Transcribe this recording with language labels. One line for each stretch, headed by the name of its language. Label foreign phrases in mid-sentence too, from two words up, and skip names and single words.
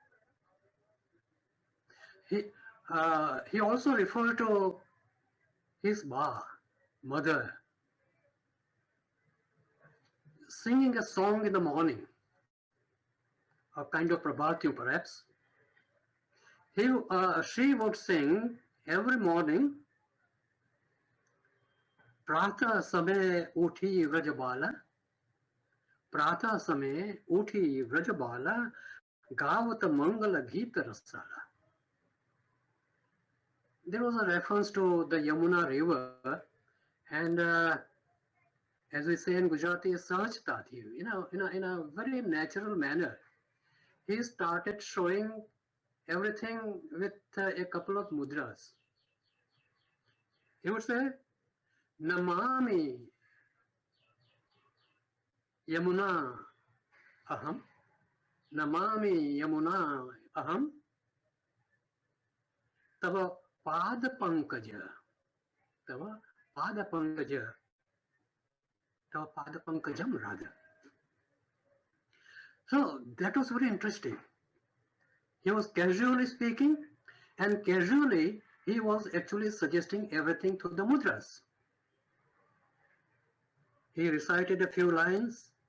English: He also referred to his mother, singing a song in the morning, a kind of prabhatyu perhaps. She would sing every morning,
Braj: प्रातः समय उठि व्रजबाला, प्रातः समय उठि व्रजबाला, गावत मंगल गीत रसाला.
English: There was a reference to the Yamuna river, and as we say in Gujarati,
Gujarati: સહજતા થી,
English: in a very natural manner. He started showing everything with a couple of mudras. He would say,
Sanskrit: नमामि यमुना अहं, नमामि यमुना अहं, तव पद पंकज, तव पद पंकज, तव पद पंकजं rather.
English: So that was very interesting. He was casually speaking, and casually he was actually suggesting everything to the mudras. He recited a few lines.